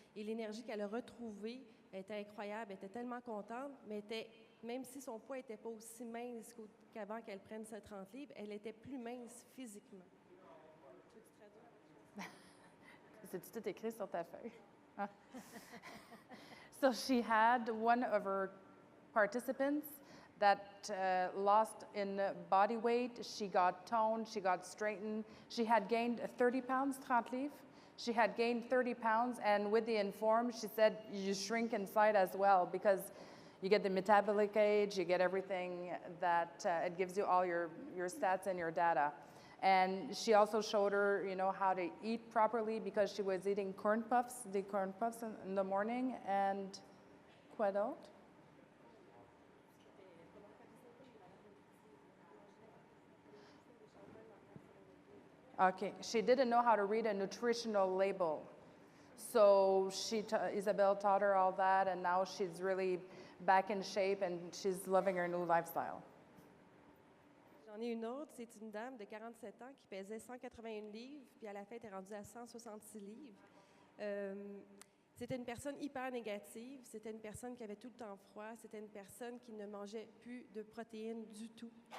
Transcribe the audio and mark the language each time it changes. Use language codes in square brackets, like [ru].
[fr] Et l'énergie qu'elle a retrouvée était incroyable. Elle était tellement contente, mais même si son poids n'était pas aussi mince qu'avant qu'elle prenne ses 30 livres, elle était plus mince physiquement. C'est tout écrit sur ta feuille. Ah. [en] So she had one of her participants that lost in body weight. She got toned, she got straightened. She had gained 30 pounds, 30 livres. She had gained 30 pounds, and with the Inform, she said you shrink inside as well because you get the metabolic age, you get everything that it gives you all your stats and your data. And she also showed her, how to eat properly because she was eating corn puffs in the morning, and [fr] quoi d'autre? [en] Okay, she didn't know how to read a nutritional label. So Isabelle taught her all that, and now she's really back in shape and she's loving her new lifestyle. [fr] J'en ai une autre, c'est une dame de 47 ans qui pesait 181 livres, puis à la fin, elle est rendue à 166 livres. C'était une personne hyper négative, c'était une personne qui avait tout le temps froid, c'était une personne qui ne mangeait plus de protéines du tout.